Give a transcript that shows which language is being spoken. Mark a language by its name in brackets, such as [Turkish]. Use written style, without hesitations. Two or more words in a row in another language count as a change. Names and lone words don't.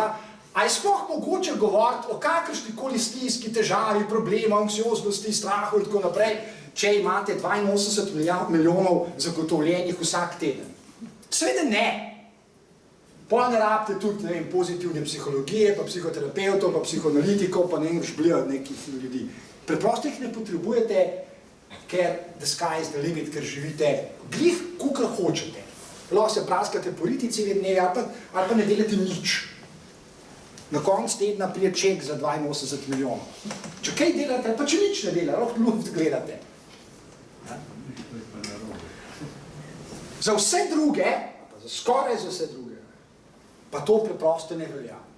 [Slovenian] A je sploh mogoče govoriti o kakršnikoli stiski, težavi, problemu, anksioznosti, strahu in tako naprej, če imate 82 milijonov zagotovljenih vsak teden? Seveda ne. Potem ne rabite tudi pozitivne psihologije, pa psihoterapevtov, pa psihoanalitikov, pa ne šblijo nekih ljudi. Preprosto jih ne potrebujete, ker [English] the sky is the limit, [Slovenian] ker živite glih, kakor hočete. Lahko se praskate politici dneve, ali pa ne delate nič. Na konc tedna prije ček za 82 milijonov. Če kaj delate, pa če nič ne dela, lahko luft gledate. Za vse druge, pa za skoraj za vse druge, pa to preprosto ne velja.